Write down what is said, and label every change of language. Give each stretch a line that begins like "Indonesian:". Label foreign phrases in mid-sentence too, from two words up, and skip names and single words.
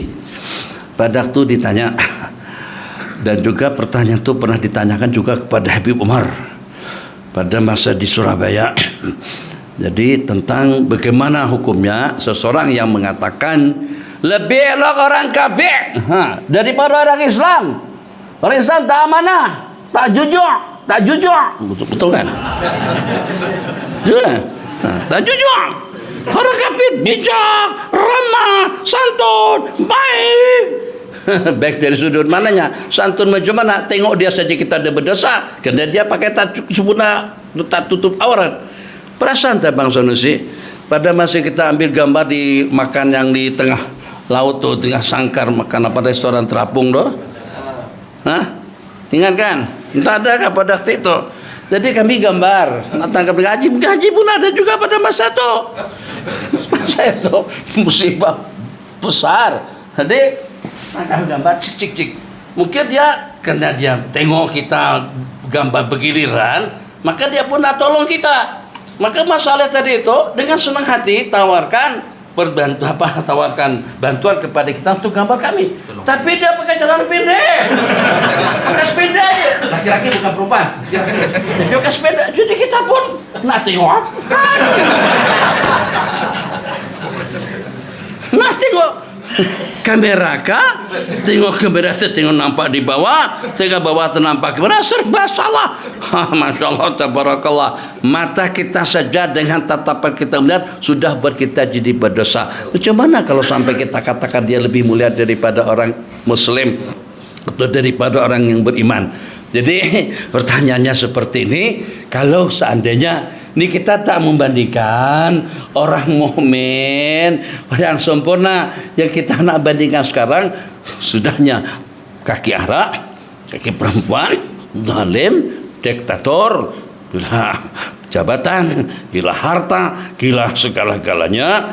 Malay: Pada waktu ditanya, dan juga pertanyaan itu pernah ditanyakan juga kepada Habib Umar pada masa di Surabaya. Jadi tentang bagaimana hukumnya seseorang yang mengatakan lebih elok orang kafir daripada orang Islam. Orang Islam tak amanah, tak jujur. Betul kan? Ya. Tak jujur. Orang kafir bijak, ramah, santun, baik. Baik dari sudut mananya? Santun macam mana? Tengok dia saja kita ada berdosa, kerana dia pakai tak tutup aurat. Perasaan tak Bang Sanusi? Pada masa kita ambil gambar di makan yang di tengah laut tuh, tengah sangkar, makan apa restoran terapung tuh. Hah? Ingat kan? Entah ada pada saat itu. Jadi kami gambar tangkap gaji pun ada juga pada masa itu. Masa itu musibah besar. Jadi tangkap gambar cik. Mungkin dia karena dia tengok kita gambar bergiliran, maka dia pun nak tolong kita. Maka masalah tadi itu dengan senang hati tawarkan bantuan kepada kita untuk gambar kami.
Indonesian: Tapi dia pakai celana pendek, pakai sepeda aja. Laki-laki bukan perempuan, dia pakai sepeda.
Malay: Jadi kita pun nak tengok, nak tengok kamera kah? Tengok kamera, tengok nampak di bawah, tengok bawah nampak kamera, serba salah.
Arabic: ما شاء الله، تبارك الله.
Malay: Mata kita saja dengan tatapan kita melihat sudah buat kita jadi berdosa. Macam mana kalau sampai kita katakan dia lebih mulia daripada orang Muslim atau daripada orang yang beriman? Jadi pertanyaannya seperti ini, kalau seandainya ini kita tak membandingkan orang mukmin yang sempurna, yang kita nak bandingkan sekarang sudahnya kaki arak, kaki perempuan, zalim, diktator, gila jabatan, gila harta, gila segala-galanya.